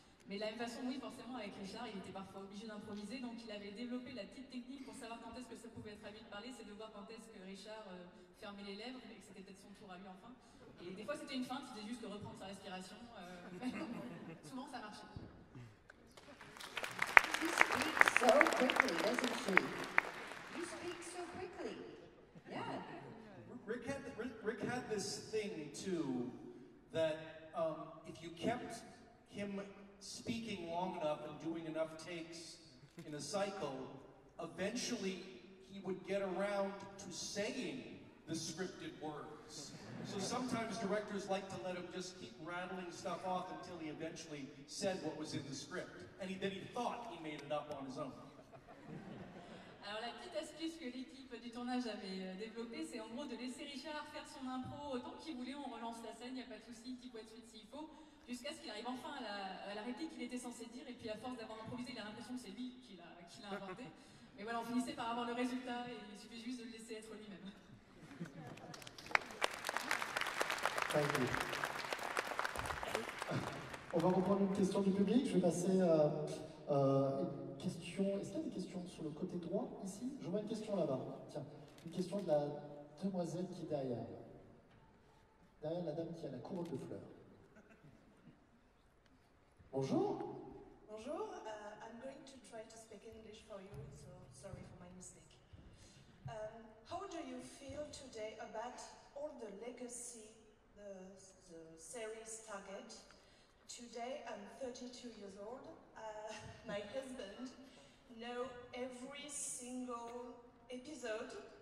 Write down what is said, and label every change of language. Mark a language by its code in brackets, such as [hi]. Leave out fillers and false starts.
[fr] Mais de la même façon, oui, forcément, avec Richard, il était parfois obligé d'improviser, donc il avait développé la petite technique pour savoir quand est-ce que ça pouvait être à lui de parler, c'est de voir quand est-ce que Richard fermait les lèvres et que c'était peut-être son tour à lui enfin. Et des fois, c'était une feinte, il faisait juste reprendre sa respiration. Souvent, ça marchait. [en] You speak so quickly, doesn't she? You speak so quickly. Yeah. Rick had this thing too that if you kept him speaking long enough and doing enough takes in a cycle, eventually he would get around to saying the scripted words. So sometimes directors like to let him just keep rattling stuff off until he eventually said what was in the script. And then he thought he made it up on his own. [fr] Alors la petite astuce que l'équipe du tournage avait développée, c'est en gros de laisser Richard faire son impro autant qu'il voulait, on relance la scène, il n'y a pas de souci, petit point de suite s'il faut, jusqu'à ce qu'il arrive enfin à la réplique qu'il était censé dire, et puis à force d'avoir improvisé, il a l'impression que c'est lui qui l'a inventé. Mais voilà, on finissait par avoir le résultat, et il suffit juste de le laisser être lui-même. On va reprendre une question du public, je vais passer une question. Est-ce qu'il y a des questions sur le côté droit, ici? Je vois une question là-bas. Tiens, une question de la demoiselle qui est derrière. Derrière la dame qui a la couronne de fleurs. Bonjour. Bonjour, [en] I'm going to try to speak English for you, so sorry for my mistake. How do you feel today about all the legacy the series Target? Today I'm 32 years old. My husband knows every single episode.